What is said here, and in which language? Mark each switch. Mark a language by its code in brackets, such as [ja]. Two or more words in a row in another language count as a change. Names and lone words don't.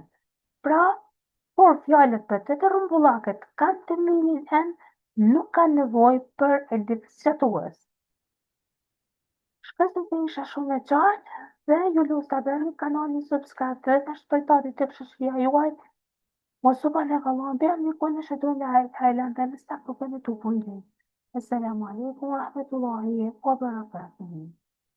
[sq] Pra, por fjalët për të rrumbullakët kanë tenvinin en, nuk kanë nevojë për elif sqatues. Shpresoj se isha shumë e qartë dhe ju lutem ta bëni kanalin subscribe dhe të shpërtani të shoqëria juaj. [ar] وسبحانك اللهم وبحمدك ونشهد أن لا إله إلا أنت نستغفرك ونتوب إليك. السلام عليكم ورحمة الله وبركاته.